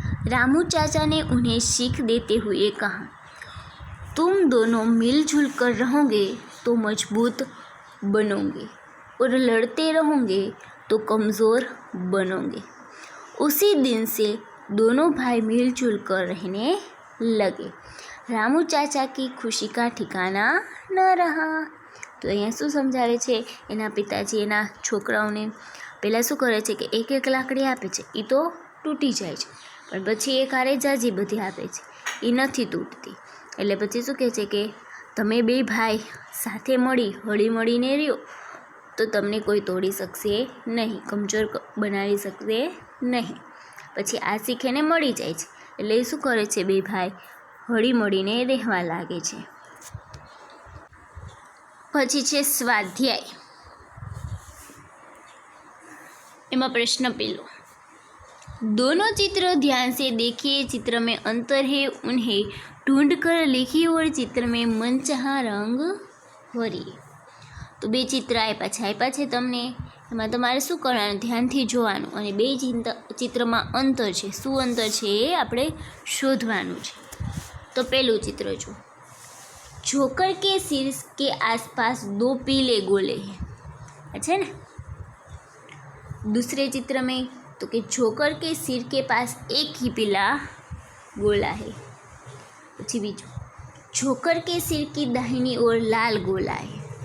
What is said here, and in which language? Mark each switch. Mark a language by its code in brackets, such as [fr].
[hi] रामू चाचा ने उन्हें सीख देते हुए कहा, तुम दोनों मिलजुल कर रहोगे तो मजबूत बनोगे, और लड़ते रहोगे तो कमज़ोर बनोगे। उसी दिन से दोनों भाई मिलजुल कर रहने लगे। रामू चाचा की खुशी का ठिकाना न रहा। [gu] તો અહીંયા શું સમજાવે છે, એના પિતાજી એના છોકરાઓને પહેલાં શું કરે છે કે એક એક લાકડી આપે છે, એ તો તૂટી જાય છે, પણ પછી એક હારે જાજી બધી આપે છે, એ નથી તૂટતી। એટલે પછી શું કહે છે કે તમે 2 ભાઈ સાથે મળી હળીમળીને રહ્યો તો તમને કોઈ તોડી શકશે નહીં, કમજોર બનાવી શકશે નહીં। પછી આ શીખીને મળી જાય છે, એટલે એ શું કરે છે, 2 ભાઈ હળીમળીને રહેવા લાગે છે। પછી છે સ્વાધ્યાય। એમાં પ્રશ્ન પહેલો, [hi] दोनों चित्र ध्यान से देखिए। चित्र में अंतर है, उन्हें ढूंढ कर लिखिए और चित्र में मनचाहा रंग ભરીએ। [gu] તો બે ચિત્ર આપ્યા છે તમને, એમાં તમારે શું કરવાનું, ધ્યાનથી જોવાનું અને બે ચિત્રમાં અંતર છે, શું અંતર છે એ આપણે શોધવાનું છે। તો પહેલું ચિત્ર જો, [hi] जोकर के सिर के आसपास 2 पीले गोले हैं, अच्छा ना। दूसरे चित्र में तो कि जोकर के सिर के पास एक ही पीला गोला है। [gu] પછી બીજું, [hi] जोकर के सिर की दाहिनी ओर लाल गोला है।